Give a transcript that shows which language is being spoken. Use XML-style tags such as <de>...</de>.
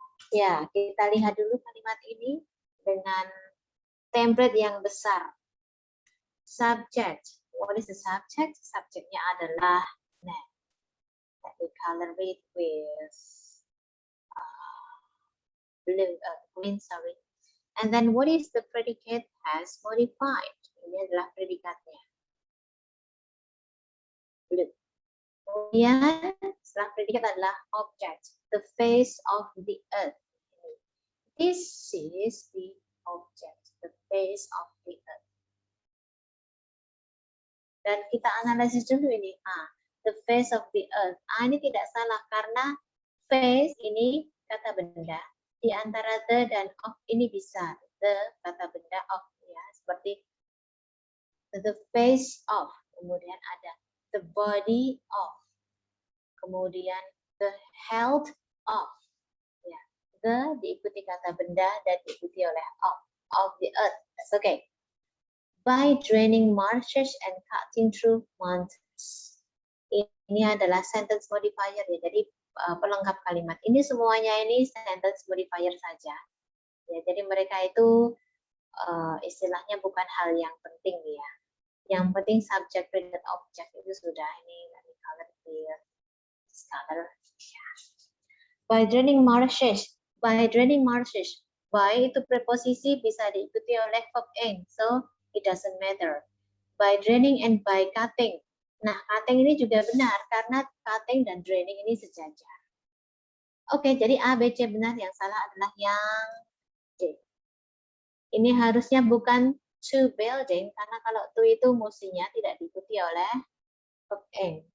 <id>Ya, kita lihat dulu kalimat ini dengan template yang besar.</id> <en>Subject. What is the subject?</en> <id>Subjeknya adalah man.</id> <en>Let me color it with green, sorry. And then what is the predicate? Has modified.</en> <id>Ini adalah predikatnya. Blue. Kemudian setelah predikat adalah object.</id> <en>The face of the earth. This is the object. The face of the earth.</en> <id>Dan kita analisis dulu ini.</id> <en>The face of the earth.</en> <id>Ini tidak salah karena face ini kata benda. Di antara the dan of ini bisa the kata benda of ya, seperti the face of, kemudian ada the body of, kemudian the health of ya, the diikuti kata benda dan diikuti oleh</id> <en>of the earth. That's okay. By draining marshes and cutting through mountains.</en> <id>Ini adalah sentence modifier ya, jadi pelengkap kalimat. Ini semuanya ini sentence modifier saja. Ya, jadi mereka itu istilahnya bukan hal yang penting ya. Yang penting subject, predicate, object itu sudah ini dari color clear, color. Ya.</id> <en>By draining marshes. By draining marshes. By</en> <id>itu preposisi bisa diikuti oleh</id> <en>verb ing. So, it doesn't matter. By draining and by cutting.</en> <id>Nah, cutting ini juga benar karena cutting dan draining ini sejajar. Oke, jadi A, B, C benar. Yang salah adalah yang D. Ini harusnya bukan to building, karena kalau to itu musinya tidak diikuti oleh verb ing.</id>